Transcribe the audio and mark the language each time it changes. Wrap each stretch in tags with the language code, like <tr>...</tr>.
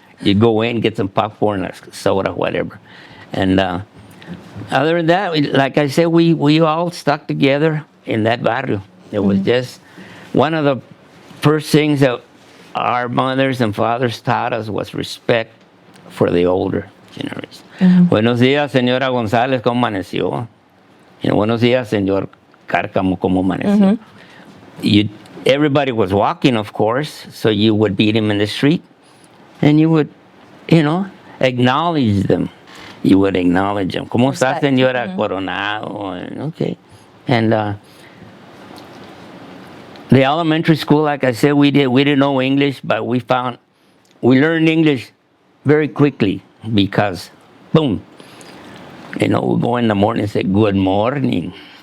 <en>You'd go in, get some popcorn, or soda, whatever. And other than that, like I said, we all stuck together in that barrio. It was just one of the first things that our mothers and fathers taught us was respect for the older generation.</en> <es>Buenos días, señora González, ¿cómo amaneció? Buenos días, señor Cárcamo, ¿cómo amaneció?</es> <en>Everybody was walking, of course, so you would meet him in the street, and you would, acknowledge them. You would acknowledge them.</en> <es>¿Cómo está, señora Coronado?</es> <en>Okay. And the elementary school, like I said, we didn't know English, but we learned English very quickly because, boom, we go in the morning and say, good morning.</en>